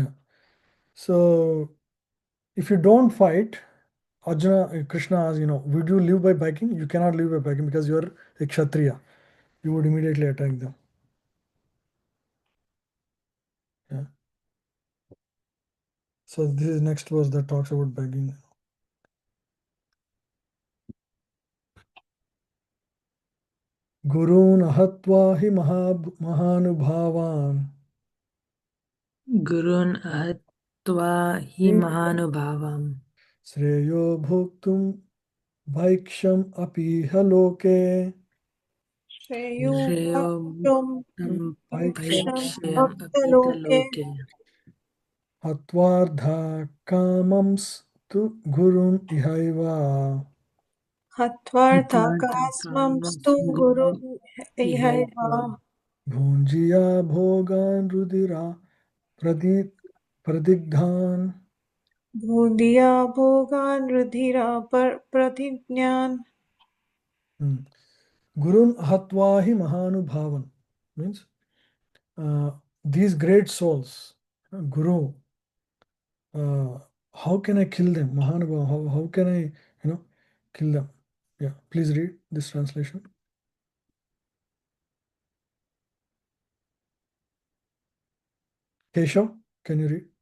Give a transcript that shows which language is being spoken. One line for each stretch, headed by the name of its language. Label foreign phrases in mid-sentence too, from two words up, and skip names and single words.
English: So if you don't fight, Krishna asks, would you live by begging? You cannot live by begging because you're a Kshatriya. You would immediately attack them. Yeah. So this is next verse that talks about begging.
Sanskrit: गुरून् अहत्वा हि महानुभावान् गुरून् अहत्वा हि महानुभावम् श्रेयो भुक्तुं भैक्षम् अपीह लोके Shreyo Shreyo bhaktum bhuktam bhaksham भैक्ष्यम् अपित aptaloke. loke हत्वार्ध कामांस् तु गुरून् इहैव Hatvartha Atvarta kasmamstu kamas guru गुरु इहैव ihaiva. भुञ्जीय भोगान् रुदिर प्रदिग्धान्. भुन्दीय भोगान् रुधिर प्रतिग्नान्. गुरून् अहत्वाहि महानुभावान्
English: means these great souls, Guru, how can I kill them? Mahanubhav, how can I, kill them? Yeah, please read this translation. Keshav, can you read?